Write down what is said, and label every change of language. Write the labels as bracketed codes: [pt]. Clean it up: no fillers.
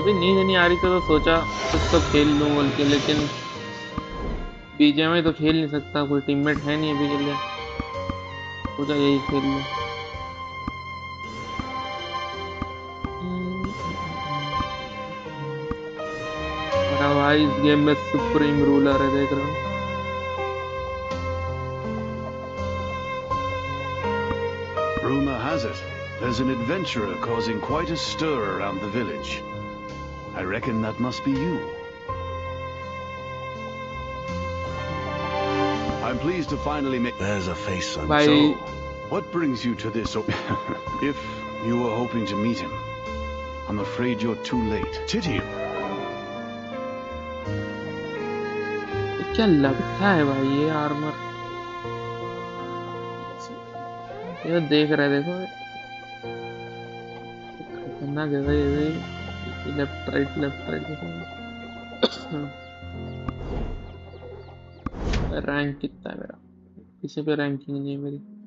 [hi] अभी नींद नहीं आ रही थी तो सोचा कुछ तो खेल लूं बोल के, लेकिन बीजेएमआई तो खेल नहीं सकता, कोई टीममेट है नहीं अभी के लिए, सोचा यही खेल लूं। मेरा भाई इस गेम में सुप्रीम रूलर है, देख रहे हो। [en] Rumor has it, there's an adventurer causing quite a stir around the village. I reckon that must be you. I'm pleased to finally make... There's a face, son. Bye. So, what brings you to this? If you were hoping to meet him, I'm afraid you're too late. Titty. [hi] क्या लगता है भाई ये armour, ये देख रहे देखो, खतरनाक है भाई। ये लेफ्ट राइट रैंक कितना है मेरा, किसी पे रैंकिंग नहीं है मेरी।